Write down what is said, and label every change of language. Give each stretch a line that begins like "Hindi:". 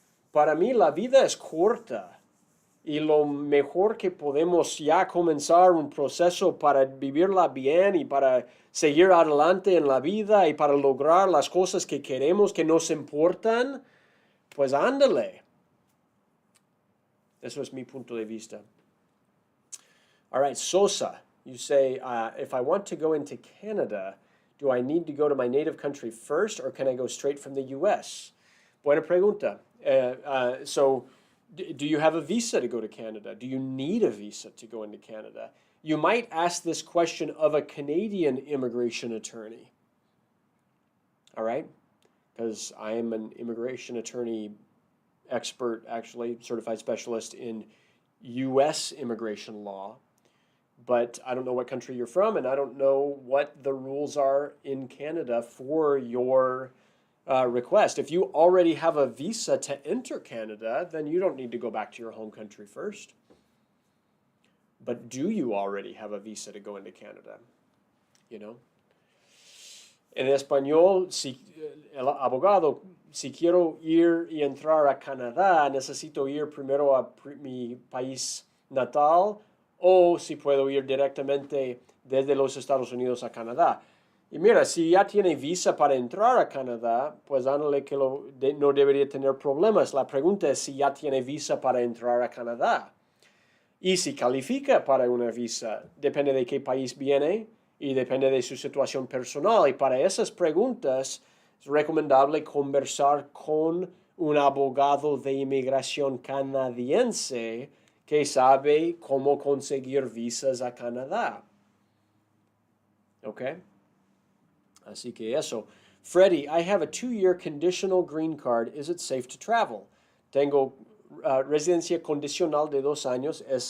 Spanish: Para mí la vida es corta y lo mejor que podemos ya comenzar un proceso para vivirla bien y para seguir adelante en la vida y para lograr las cosas que queremos, que nos importan, pues ándale. Eso es mi punto de vista.
English: All right, Sosa, you say, if I want to go into Canada, do I need to go to my native country first or can I go straight from the U.S.?
Spanish: Buena pregunta.
English: So, do you have a visa to go to Canada? Do you need a visa to go into Canada? You might ask this question of a Canadian immigration attorney. All right? Because I am an immigration attorney expert, actually, certified specialist in U.S. immigration law. But I don't know what country you're from, and I don't know what the rules are in Canada for your request. If you already have a visa to enter Canada, then you don't need to go back to your home country first. But do you already have a visa to go into Canada?
Spanish: En español, el abogado, si quiero ir y entrar a Canadá, necesito ir primero a mi país natal o si puedo ir directamente desde los Estados Unidos a Canadá. Y mira, si ya tiene visa para entrar a Canadá, pues ándale que no debería tener problemas. La pregunta es si ya tiene visa para entrar a Canadá. Y si califica para una visa, depende de qué país viene y depende de su situación personal. Y para esas preguntas es recomendable conversar con un abogado de inmigración canadiense que sabe cómo conseguir visas a Canadá. ¿Ok? Así que eso.
English: Freddie, I have a 2-year conditional green card. Is it safe to travel?
Spanish: Tengo residencia condicional de 2 años.